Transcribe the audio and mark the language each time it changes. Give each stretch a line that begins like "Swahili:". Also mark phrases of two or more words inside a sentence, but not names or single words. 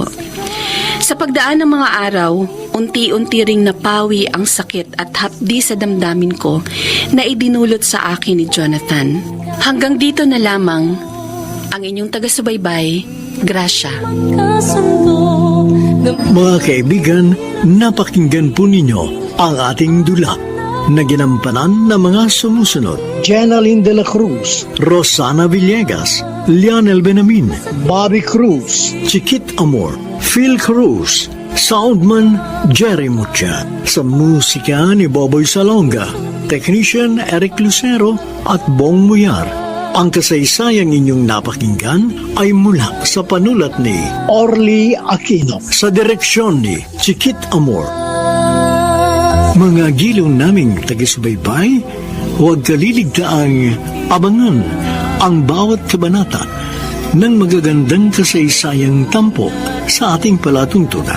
Filipino: Sa pagdaan ng mga araw, unti-unti ring napawi ang sakit at hapdi sa damdamin ko na idinulot sa akin ni Jonathan. Hanggang dito na lamang ang inyong taga-subaybay, Gracia. Kasundo ng Mga kaibigan, napakinggan po ninyo ang ating dula na ginampanan ng mga sumusunod. Jenaline de la Cruz, Rosana Villegas, Lionel Benamin, Bobby Cruz, Chiquit Amor, Phil Cruz, Soundman Jerry Mucha, sa musika ni Boboy Salonga, Technician Eric Lucero at Bong Muyar. Ang kasaysayang inyong napakinggan ay mula sa panulat ni Orly Aquino. sa direksyon ni Chiquit Amor. Mga giliw naming taga-subaybay, huwag kaliligtaang abangan ang bawat kabanata ng magagandang kasaysayang tampok sa ating palatuntunan.